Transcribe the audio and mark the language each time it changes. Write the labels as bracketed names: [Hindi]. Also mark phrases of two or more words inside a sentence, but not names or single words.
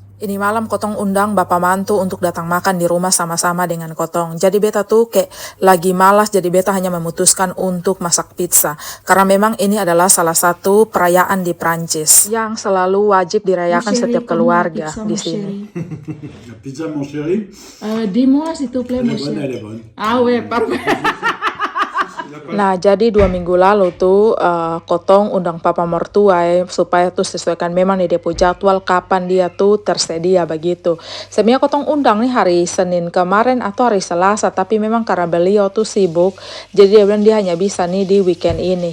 [Ambonese Malay] Ini malam kotong undang bapak mantu untuk datang makan di rumah sama-sama dengan kotong. Jadi beta tuh kayak lagi malas, jadi beta hanya memutuskan untuk masak pizza. Karena memang ini adalah salah satu perayaan di Prancis yang selalu wajib [French] Mon [Ambonese Malay] dirayakan [French] chéri, [Ambonese Malay] setiap [French] comment la [Ambonese Malay] keluarga [French] pizza, [Ambonese Malay] di [French] mon [Ambonese Malay] sini. [French] chéri? La pizza, mon chéri, Dis-moi, s'il te plaît, mon chéri. elle est bonne. Ah ouais, parfait. [Ambonese Malay] Nah, jadi 2 minggu lalu tuh kotong undang papa mertua supaya tuh sesuaikan memang nih dia punya jadwal kapan dia tuh tersedia begitu. Sebenarnya kotong undang nih hari Senin kemarin atau hari Selasa, tapi memang karena beliau tuh sibuk, jadi dia bilang dia hanya bisa nih di weekend ini.